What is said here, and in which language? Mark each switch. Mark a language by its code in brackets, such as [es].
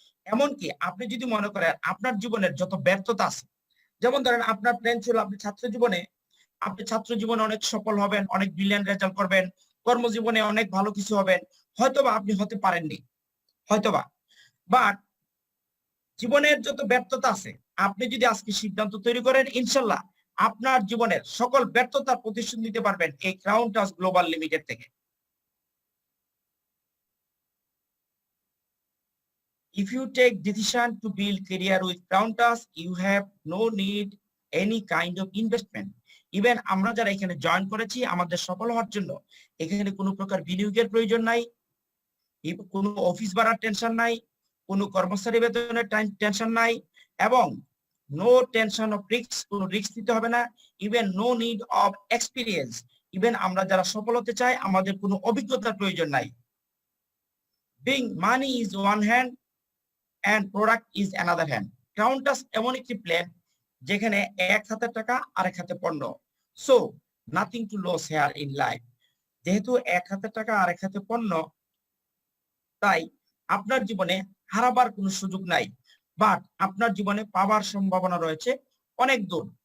[bn] এমনকি আপনি যদি মনে করেন আপনার জীবনের যত ব্যর্থতা আছে, যেমন ধরেন আপনার প্ল্যান ছিল আপনি ছাত্র জীবনে অনেক সফল হবেন, অনেক ব্রিলিয়ান্ট রেজাল্ট করবেন, কর্মজীবনে অনেক ভালো কিছু হবেন, হয়তোবা আপনি হতে পারেননি, হয়তোবা। বাট জীবনের যত ব্যর্থতা আছে, আপনি যদি আজকে সিদ্ধান্ত তৈরি করেন, ইনশাল্লাহ আপনার জীবনের সকল ব্যর্থতার প্রতিশোধ নিতে পারবেন এই ক্রাউন টাস্ক গ্লোবাল লিমিটেড থেকে। [en] If you take decision to build career with Crown Task, you have no need any kind of investment. [bn] Even আমরা যারা এখানে জয়েন করেছি আমাদের সফল হওয়ার জন্য এখানে কোনো প্রকার বিনিয়োগের প্রয়োজন নাই, কোনো অফিস ভাড়ার টেনশন নাই, কোনো কর্মচারী বেতনের টেনশন নাই, এবং [en] no tension of risk, [bn] কোনো রিস্ক দিতে হবে না, even [en] No need of experience. [bn] Even আমরা যারা সফল হতে চাই আমাদের কোনো অভিজ্ঞতার প্রয়োজন নাই। [en] being money is [bn] one hand [en] and product is another hand. [bn] Counters এমন একটি প্ল্যান যেখানে এক হাতে টাকা আরেক হাতে পণ্য। [en] So nothing to lose here in life. [bn] যেহেতু এক হাতে টাকা আরেক হাতে পণ্য, তাই আপনার জীবনে হারাবার কোনো সুযোগ নাই, বাট আপনার জীবনে পাওয়ার সম্ভাবনা রয়েছে অনেক দূর।